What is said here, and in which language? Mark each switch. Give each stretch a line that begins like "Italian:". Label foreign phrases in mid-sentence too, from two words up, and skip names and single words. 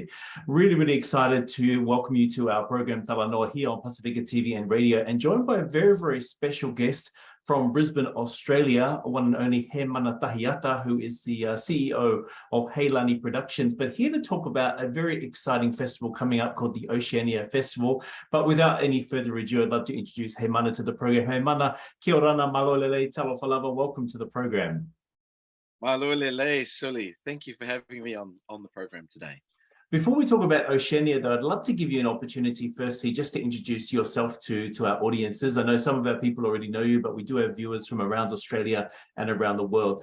English: Really excited to welcome you to our program TALANOA here on Pasifika TV and radio, and joined by a very special guest from Brisbane, Australia, one and only Heimana Tahiata, who is the CEO of Heilani Productions, but here to talk about a very exciting festival coming up called the OCEANIA Festival. But without any further ado, I'd love to introduce Heimana to the program.
Rarotongan: Heimana, kia orana, malolele, talofalava,
English: welcome to the program. Malolele, Suli, thank you for having me on the program today. Before we talk about Oceania, though, I'd love to give you an opportunity, firstly, just to introduce yourself to our audiences. I know some of our people already know you, but we do have viewers from around Australia and around the world.